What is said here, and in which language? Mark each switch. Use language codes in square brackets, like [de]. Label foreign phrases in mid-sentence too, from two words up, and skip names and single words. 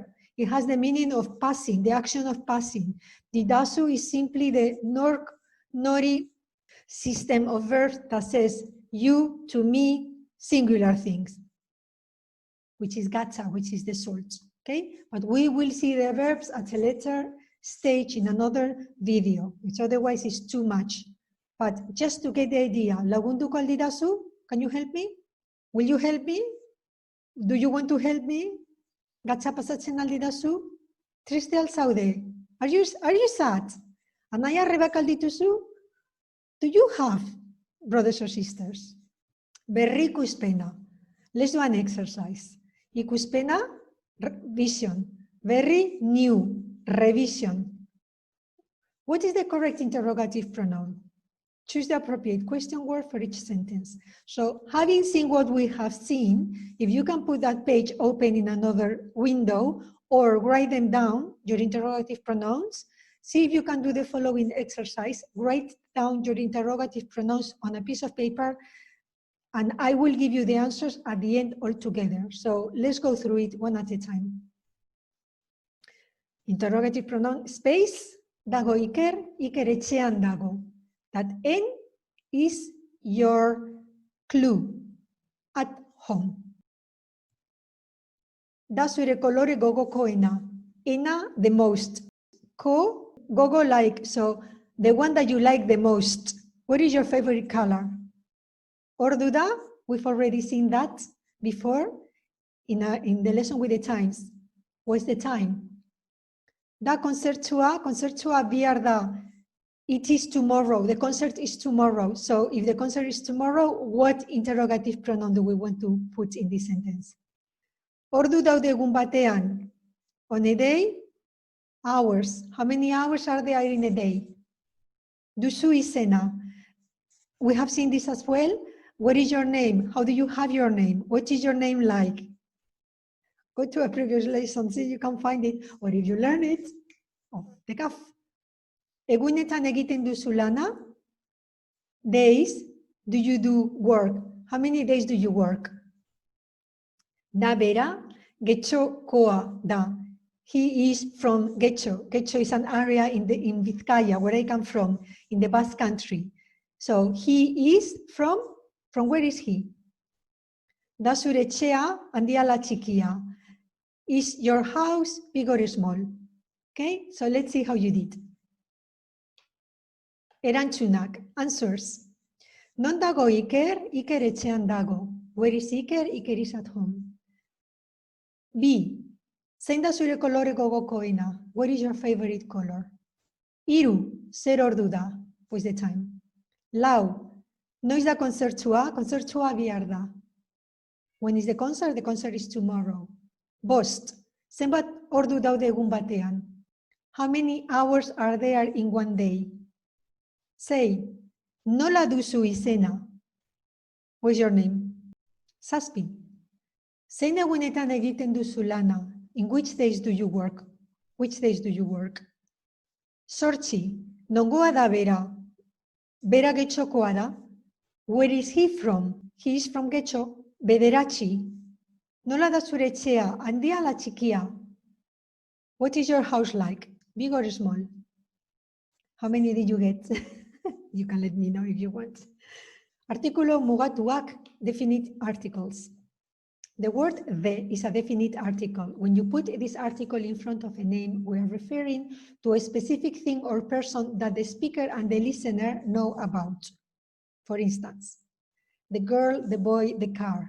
[en] It has the meaning of passing, the action of passing. Didazu is simply the nori system of verbs that says you, to me, singular things, which is gatsa, which is the salt. Okay, but we will see the verbs at a later stage in another video, which otherwise is too much. But just to get the idea, [eu] lagunduko aldidazu, [en] can you help me? Will you help me? Do you want to help me? [eu] Gatsa pasatzen aldidazu? Triste al zaude? [en] Are you sad? [eu] Anaia arrebak aldituzu? [en] Do you have brothers or sisters? [eu] Berri ikuspena. [en] Let's do an exercise. Ikuspena, vision. Berri, new, revision. What is the correct interrogative pronoun? Choose the appropriate question word for each sentence. So having seen what we have seen, if you can put that page open in another window or write them down, your interrogative pronouns, see if you can do the following exercise. Write down your interrogative pronouns on a piece of paper, and I will give you the answers at the end all together. So let's go through it one at a time. Interrogative pronoun, space, [eu] dago Iker, Iker etxean dago. [en] That N is your clue, at home. [eu] Da zure kolore gogokoena. [en] Ena, the most. Ko, gogo like, so the one that you like the most. What is your favorite color? [eu] Ordu da, [en] we've already seen that before in the lesson with the times. What's the time? [eu] Da konzertua bihar da. [en] It is tomorrow. The concert is tomorrow. So if the concert is tomorrow, what interrogative pronoun do we want to put in this sentence? [eu] Ordu daude egun batean. [en] On a day, hours. How many hours are there in a day? [eu] Duzu izena. [en] We have seen this as well. What is your name? How do you have your name? What is your name like? Go to a previous lesson, see you can find it. Or if you learn it, off the cuff. [eu] Egunetan egiten duzu lana? [en] Days, do you do work? How many days do you work? [eu] Da bera, getxokoa da. [en] He is from Getxo. Getxo is an area in Vizcaya, where I come from, in the Basque country. So he is from where is he? [eu] Da zure etxea handia ala txikia. [en] Is your house big or small? Okay, so let's see how you did. [eu] Erantzunak, answers. Non dago Iker? Iker etxean dago. [en] Where is Iker? Iker is at home. B. [eu] Zein da zure kolore gogokoena? [en] What is your favorite color? [eu] Hiru, zer ordu da? [en] What's the time? [eu] Lau, noiz da konzertua? Konzertua bihar da. [en] When is the concert? The concert is tomorrow. [eu] Bost, zenbat ordu daude egun batean? [en] How many hours are there in one day? [eu] Sei, nola duzu izena? [en] What's your name? [eu] Zazpi, zein egunetan egiten duzu lana? [en] In which days do you work? Which days do you work? [eu] Zortzi, nongoa da bera? Bera Getxokoa da? [en] Where is he from? He is from Getxo. [eu] Bederatzi, nola da zure etxea? Handia ala txikia? [en] What is your house like? Big or small? How many did you get? You can let me know if you want. [eu] Artikulu mugatuak, [en] definite articles. The word the is a definite article. When you put this article in front of a name, we are referring to a specific thing or person that the speaker and the listener know about. For instance, the girl, the boy, the car.